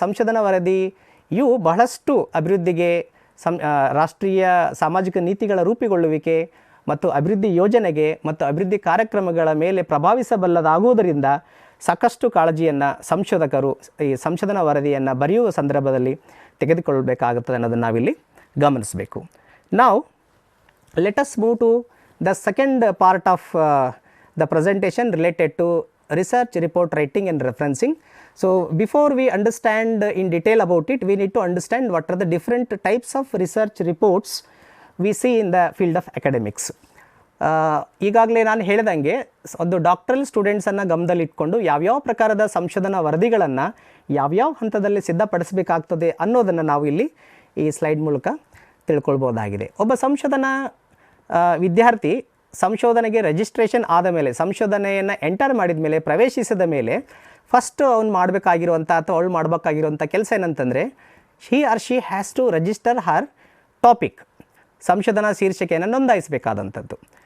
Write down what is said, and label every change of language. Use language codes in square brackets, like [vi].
[kn] ಸಂಶೋಧನಾ ವರದಿಯು ಬಹಳಷ್ಟು ಅಭಿವೃದ್ಧಿಗೆ, ರಾಷ್ಟ್ರೀಯ ಸಾಮಾಜಿಕ ನೀತಿಗಳ ರೂಪುಗೊಳ್ಳುವಿಕೆ ಮತ್ತು ಅಭಿವೃದ್ಧಿ ಯೋಜನೆಗೆ ಮತ್ತು ಅಭಿವೃದ್ಧಿ ಕಾರ್ಯಕ್ರಮಗಳ ಮೇಲೆ ಪ್ರಭಾವಿಸಬಲ್ಲದಾಗುವುದರಿಂದ ಸಾಕಷ್ಟು ಕಾಳಜಿಯನ್ನು ಸಂಶೋಧಕರು ಈ ಸಂಶೋಧನಾ ವರದಿಯನ್ನು ಬರೆಯುವ ಸಂದರ್ಭದಲ್ಲಿ ತೆಗೆದುಕೊಳ್ಳಬೇಕಾಗುತ್ತದೆ ಅನ್ನೋದನ್ನು ನಾವಿಲ್ಲಿ ಗಮನಿಸಬೇಕು. ನಾವು [en] Let us move to the second part of the presentation related to research report writing and referencing. So before we understand in detail about it, we need to understand what are the different types of research reports we see in the field of academics. [kn] ಈಗಾಗಲೇ ನಾನು ಹೇಳಿದಂಗೆ ಒಂದು doctoral ಸ್ಟೂಡೆಂಟ್ಸನ್ನು ಗಮನದಲ್ಲಿಟ್ಕೊಂಡು ಯಾವ್ಯಾವ ಪ್ರಕಾರದ ಸಂಶೋಧನಾ ವರದಿಗಳನ್ನು ಯಾವ್ಯಾವ ಹಂತದಲ್ಲಿ ಸಿದ್ಧಪಡಿಸಬೇಕಾಗ್ತದೆ ಅನ್ನೋದನ್ನು ನಾವು ಇಲ್ಲಿ ಈ ಸ್ಲೈಡ್ ಮೂಲಕ ತಿಳ್ಕೊಳ್ಬೋದಾಗಿದೆ. ಒಬ್ಬ ಸಂಶೋಧನಾ ವಿದ್ಯಾರ್ಥಿ ಸಂಶೋಧನೆಗೆ ರಿಜಿಸ್ಟ್ರೇಷನ್ ಆದ ಮೇಲೆ, ಸಂಶೋಧನೆಯನ್ನು ಎಂಟರ್ ಮಾಡಿದ ಮೇಲೆ, ಪ್ರವೇಶಿಸಿದ ಮೇಲೆ ಫಸ್ಟ್ ಅವ್ನು ಮಾಡಬೇಕಾಗಿರುವಂಥ ಅಥವಾ ಅವಳು ಮಾಡಬೇಕಾಗಿರುವಂಥ ಕೆಲಸ ಏನಂತಂದರೆ [en] he or she has to register her topic, [kn] ಸಂಶೋಧನಾ ಶೀರ್ಷಿಕೆಯನ್ನು ನೋಂದಾಯಿಸಬೇಕಾದಂಥದ್ದು.